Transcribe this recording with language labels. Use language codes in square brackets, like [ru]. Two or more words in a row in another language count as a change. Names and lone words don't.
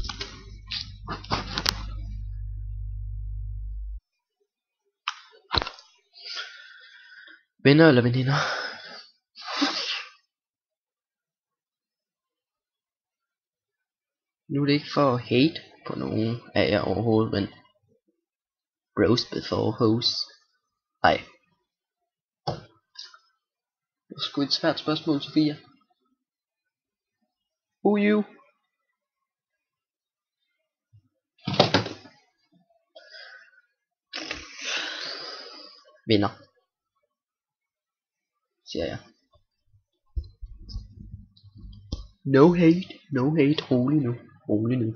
[da] Venner eller veninder? Nu er det ikke for at hate på nogen af jer overhovedet, men [en] bros before hoes. [da] Ej. Det var sgu et svært spørgsmål, Sofia. [en] Who you? [da] Venner. Siger jeg. [en] No hate, [da] rolig nu.